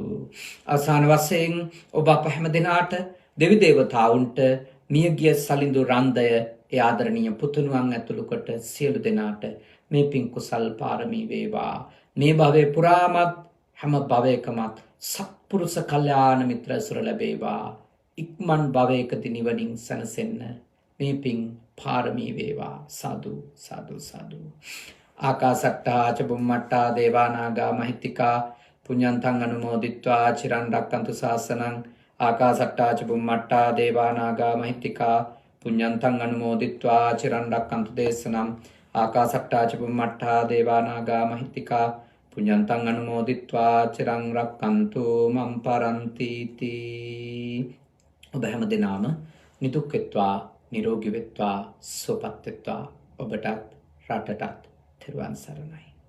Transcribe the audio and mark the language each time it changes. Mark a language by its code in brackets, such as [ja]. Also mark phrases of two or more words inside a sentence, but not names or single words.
[si] අවසාන වශයෙන් ඔබ අප හැම දෙනාට, දෙවි දේවතාවුන්ට, මියගිය සලිඳු රන්දය ඒ ආදරණීය පුතුණුවන් ඇතුළු කොට සියලු දෙනාට මේ පින් කුසල් පාරමී වේවා. මේ භවයේ පුරාමත් හැම භවයකමත් සත්පුරුෂ කල්යාණ මිත්‍ර ඇසුර ලැබේවා. ඉක්මන් භවයකදී නිවනින් සැනසෙන්න මේ පින් පාරමී වේවා. සාදු සාදු සාදු. [pi] ආකාසට්ටා ච බුම්මට්ටා දේවා නාග මහිත්‍තිකා පුඤ්ඤන්තං අනුමෝදිත්වා චිරන් රැක්කන්තු ශාසනං. ආකාසට්ටා ච බුම්මට්ටා දේවා නාග මහිත්‍තිකා පුඤ්ඤන්තං අනුමෝදිත්වා චිරන් රැක්කන්තු දේශනම්. ආකාසට්ටා ච බුම්මට්ටා දේවා නාග මහිත්‍තිකා පුඤ්ඤන්තං අනුමෝදිත්වා චිරන් රැක්කන්තු මම් පරන්ති තී. [si] ඔබ හැම දිනම නිදුක් වෙත්වා, නිරෝගී වෙත්වා, සුවපත් වෙත්වා. ඔබටත් රටටත් තෙරුවන් සරණයි.